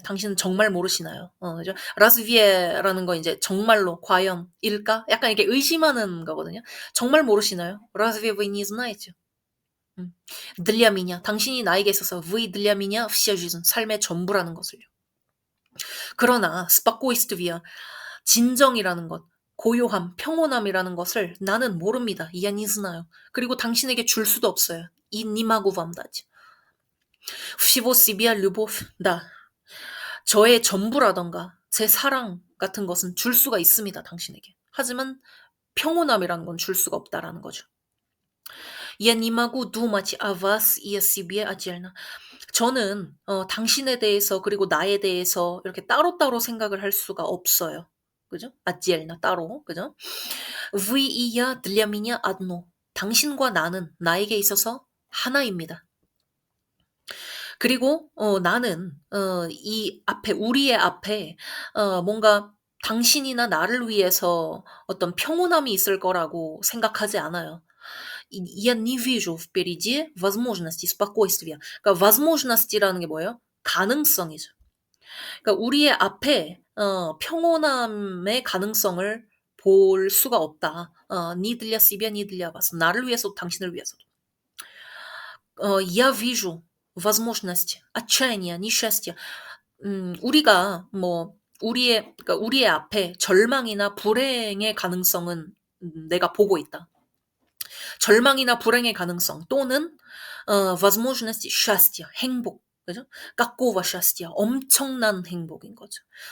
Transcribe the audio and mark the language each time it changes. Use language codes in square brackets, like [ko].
[ko] 당신은 정말 모르시나요? 그죠? разве라는 건 이제 정말로 과연일까? 약간 이렇게 의심하는 거거든요. 정말 모르시나요? [ru] разве вы не знаете? [ko] 음. [ru] для меня [ko] 당신이 나에게 있어서 [ru] вы для меня вся жизнь [ko] 삶의 전부라는 것을요. 그러나 спокойствие 진정이라는 것, 고요함, 평온함이라는 것을 나는 모릅니다. [ru] Я не знаю. [ko] 그리고 당신에게 줄 수도 없어요. [ru] И не могу вам дать. всего себя любовь, да. [ko] 저의 전부라던가 제 사랑 같은 것은 줄 수가 있습니다, 당신에게. 하지만 평온함이라는 건 줄 수가 없다라는 거죠. [ru] Я не могу думать о вас и о себе отдельно. [ko] 저는 당신에 대해서 그리고 나에 대해서 이렇게 따로따로 생각을 할 수가 없어요. 그죠? отдельно 따로. 그죠? [ru] Вы и я для меня одно. [ko] 당신과 나는 나에게 있어서 하나입니다. 그리고 나는 이 앞에 우리의 앞에 뭔가 당신이나 나를 위해서 어떤 평온함이 있을 거라고 생각하지 않아요. [ru] Я не вижу впереди возможностей спокойствия. [ko] 그러니까 возможност이라는 게 뭐예요? 가능성이죠. 그러니까 우리의 앞에 평온함의 가능성을 볼 수가 없다. [ru] "Ни для себя, ни для вас." [ko] 나를 위해서도 당신을 위해서도. [ru] "Я вижу возможность отчаяния, несчастья." [ko] 우리가 뭐 우리의 앞에 절망이나 불행의 가능성은 내가 보고 있다. 절망이나 불행의 가능성 또는 [ru] возможность счастья, [ko] 행복. 그죠? [ru] какого счастья? [ko] 엄청난 행복인 거죠.